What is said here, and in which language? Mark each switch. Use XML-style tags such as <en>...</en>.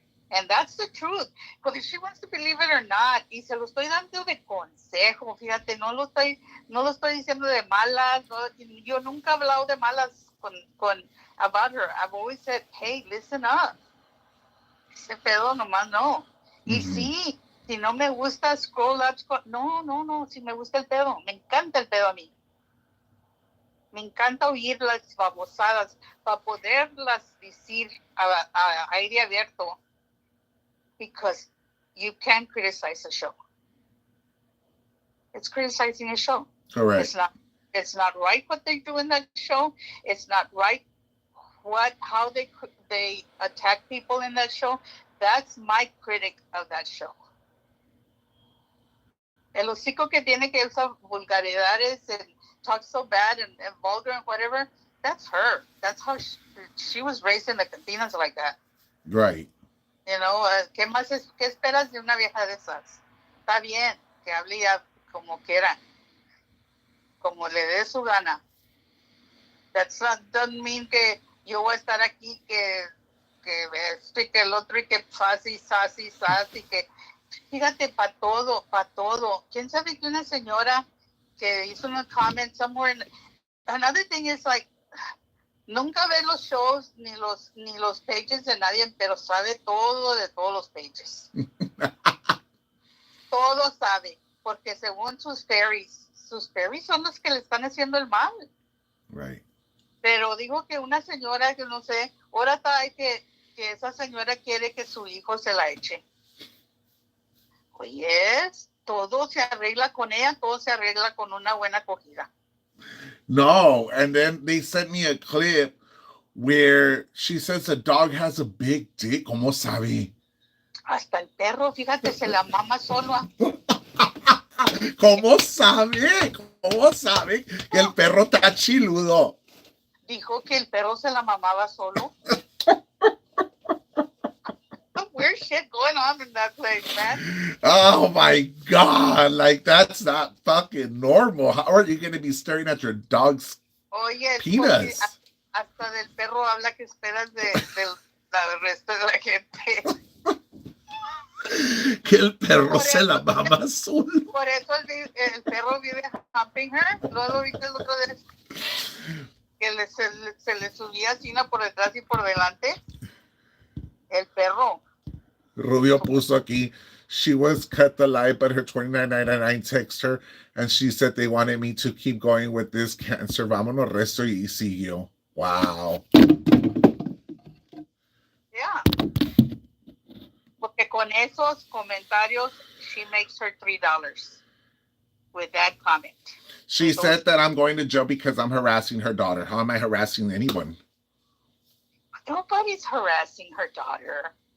<en>And that's the truth. Whether she wants to believe it or not,</en> <es>y se lo estoy dando de consejo, fíjate, no lo estoy diciendo de malas, no, yo nunca he hablado de malas</es> <en>about her. I've always said, hey, listen up.</en> <es>Ese pedo nomás no. Y sí, si no me gusta</es> <en>scroll up,</en> <es>no, si me gusta el pedo, me encanta el pedo a mí. Me encanta oír las babosadas para poderlas decir a aire abierto.</es> <en>Because you can criticize a show. It's criticizing a show. Correct. It's not right what they do in that show. It's not right how they attack people in that show. That's my critic of that show.</en> <es>El hocico que tiene que usar vulgaridades</es> <en>and talk so bad and vulgar and whatever, that's her. That's how she was raised in the cantinas like that. Right. You know,</en> <es>¿qué esperas de una vieja de esas? Está bien, que hable ya como quiera, como le dé su gana.</es> <en>That doesn't mean</en> <es>que yo voy a estar aquí, que esto y que el otro y que</es> <en>sassy,</en> <es>que fíjate, para todo. ¿Quién sabe que una señora que hizo un comment somewhere?</es> <en>Another thing is like,</en> <es>nunca ve los shows ni los pages de nadie, pero sabe todo de todos los pages. Todo sabe, porque según sus fairies son los que le están haciendo el mal.</es> <en>Right.</en> <es>Pero digo que una señora que no sé, ahora está que esa señora quiere que su hijo se la eche. Oye, todo se arregla con ella, todo se arregla con una buena acogida.</es> <en>No, and then they sent me a clip where she says the dog has a big dick.</en> <es>¿Cómo sabe? Hasta el perro, fíjate, se la mama solo. ¿Cómo sabe? ¿Cómo sabe que el perro está chiludo? Dijo que el perro se la mamaba solo.</es> <en>Weird shit going on in that place, man. Oh my God, like that's not fucking normal. How are you going to be staring at your dog's penis?</en> <es>Hasta del perro habla que esperas del resto de la gente. Que el perro se la mama azul. Por eso el perro vive</es> <en>humping her.</en> <es>Luego viste el otro día que se le subía así por detrás y por delante. El perro. Rubio puso aquí,</es> <en>she was cut the light, but her $29.99 text her, and she said they wanted me to keep going with this cancer.</en> <es>Vámonos resto y siguió. Wow.</es> <en>Yeah,</en> <es>con esos comentarios,</es> <en>she makes her $3 with that comment. She said that I'm going to jail because I'm harassing her daughter. How am I harassing anyone? Nobody's harassing her daughter.</en>